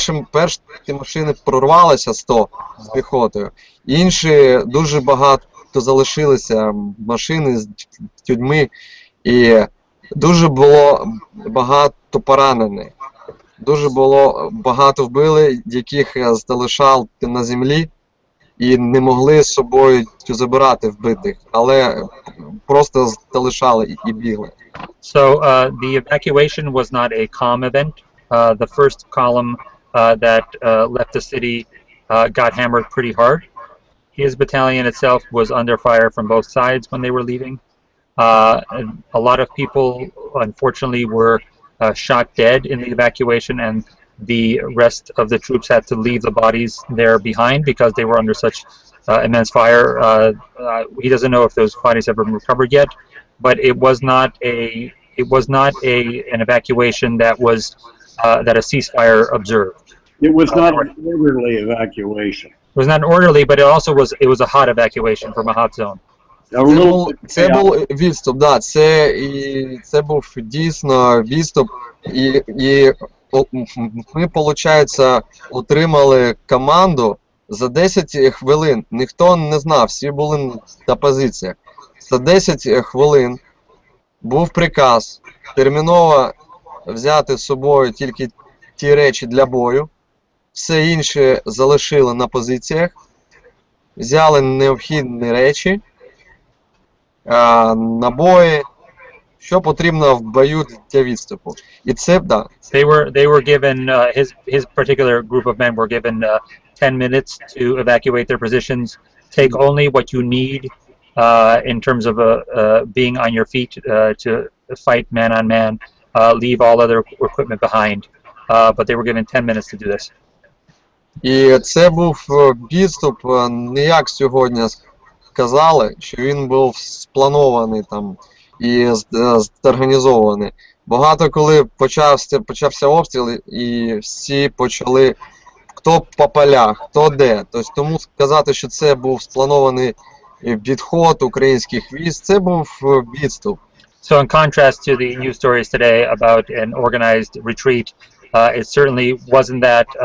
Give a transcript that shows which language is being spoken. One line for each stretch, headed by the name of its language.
Ukrainian: Перші машини прорвалися 100 з піхотою, інші дуже багато залишилися машини з людьми, і дуже було багато поранених, дуже було багато вбили, яких залишали на землі і не могли з собою забирати вбитих, але просто залишали і бігли.
English: So the evacuation was not a calm event. The first column that left the city got hammered pretty hard. His battalion itself was under fire from both sides when they were leaving. A lot of people, unfortunately, were shot dead in the evacuation, and the rest of the troops had to leave the bodies there behind because they were under such immense fire. He doesn't know if those bodies have been recovered yet, but it was not an evacuation that was that a ceasefire observed. It was not an orderly evacuation. It was not an orderly, but it was a hot evacuation from a hot zone.
Ukrainian: Це був відступ, да, це був дійсно відступ, і ми, виходить, отримали команду за 10 хвилин. Ніхто не знав, всі були на позиціях. За 10 хвилин був приказ терміново взяти з собою тільки ті речі для бою, все інше залишили на позиціях, взяли необхідні речі, набої, що потрібно в бою для відступу. І це, да.
English: They were given, his particular group of men were given 10 minutes to evacuate their positions. Take only what you need in terms of being on your feet to fight man on man. Leave all other equipment behind. But they were given 10 minutes to do this.
Ukrainian: І це був відступ, не як сьогодні сказали, що він був спланований там і зорганізований. Багато коли почався обстріл, і всі почали, хто по полях, хто де. Тобто, тому сказати, що це був спланований відход українських військ, це був відступ.
English: So in contrast to the news stories today about an organized retreat, it certainly wasn't that.